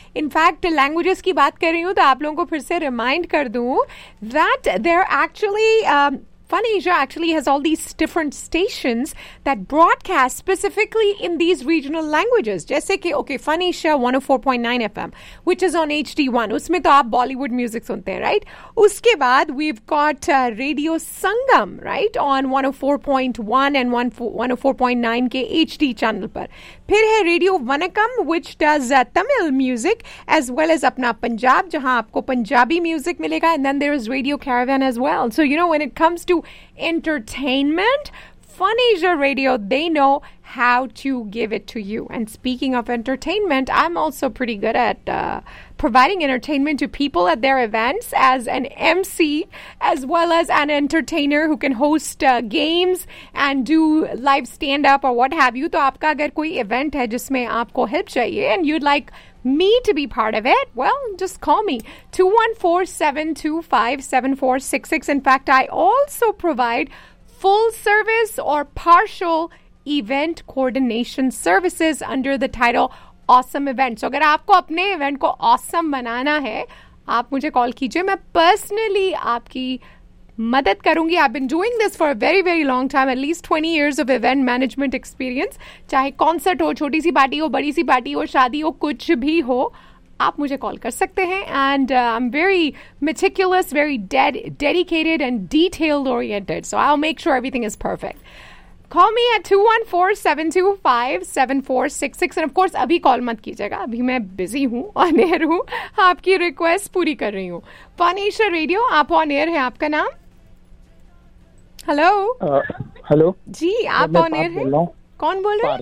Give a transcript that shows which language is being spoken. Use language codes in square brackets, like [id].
[en] In fact, languages [hi] की बात कर रही हूँ तो आप लोगों को फिर से [en] remind [hi] कर दूँ [en] that they're actually Fun Asia actually has all these different stations that broadcast specifically in these regional languages. [hi] Jaise ki, [en] okay, Fun Asia 104.9 FM, which is on HD1. [hi] उसमे तो आप Bollywood music सुनते हैं, right? Uske baad, [en] we've got Radio Sangam, right? On 104.1 and 104.9 के HD channel पर. [hi] फिर है Radio Vanakkam, [en] which does Tamil music, as well as [hi] अपना Punjab, जहाँ आपको Punjabi music मिलेगा. [en] And then there is Radio Caravan as well. So, you know, when it comes to entertainment, Fun Asia Radio, they know how to give it to you. And speaking of entertainment, I'm also pretty good at providing entertainment to people at their events as an MC, as well as an entertainer who can host games and do live stand-up or what have you. So if you have an event [hi] है जिसमे आपको help चाहिए [en] and you'd like me to be part of it, well, just call me. 214-725-7466. In fact, I also provide full service or partial event coordination services under the title Awesome Event. [hi] सो, अगर आपको अपने event को awesome बनाना है, आप मुझे call कीजिये. मैं personally आपकी मदद करुँगी. [en] I've been doing this for a very, very long time, at least 20 years of event management experience. [hi] चाहे concert हो, छोटी सी party हो, बड़ी सी party हो, शादी हो, कुछ भी हो, आप मुझे call कर सकते हैं. [en] And I'm very meticulous, very dedicated and detailed oriented. So I'll make sure everything is perfect. Call me at 214-725-7466. And of course, [hi] अभी call मत कीजेगा. अभी मैं busy हूँ, on air हूँ. आपकी request पूरी कर रही हूँ. Fun Asia Radio, आप on air है, आपका नाम? [en] Hello? Hello? [hi] जी, आप on air है? कौन बोल रहे?